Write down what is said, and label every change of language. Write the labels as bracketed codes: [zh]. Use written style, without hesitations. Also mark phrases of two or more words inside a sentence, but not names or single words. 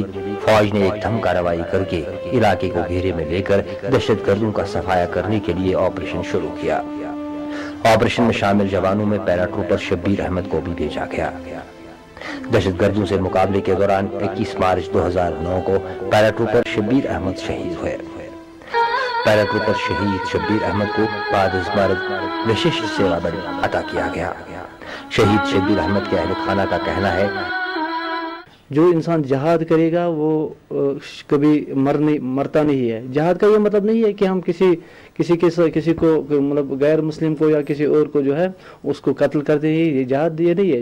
[ur] فوج نے ایک دھم کارروائی کر کے علاقے کو گھیرے میں لے کر دہشت گردوں کا صفایا کرنے کے لیے آپریشن شروع کیا۔ آپریشن میں شامل جوانوں میں پیرا ٹروپر شبیر احمد کو بھی بھیجا گیا۔ دہشت گردوں سے مقابلے کے دوران 21 مارچ 2009 کو پیرا ٹروپر شبیر احمد شہید ہوئے۔ پیرا ٹروپر شہید شبیر احمد کو بعد اسمارک وشیش سیوا میڈل عطا کیا گیا۔ شہید شبیر احمد کے اہل خانہ کا کہنا ہے جو انسان جہاد کرے گا وہ کبھی مرتا نہیں ہے۔ جہاد کا یہ مطلب نہیں ہے کہ ہم کسی کو مطلب غیر مسلم کو یا کسی اور کو جو ہے اس کو قتل کر دیں، یہ جہاد یہ نہیں ہے۔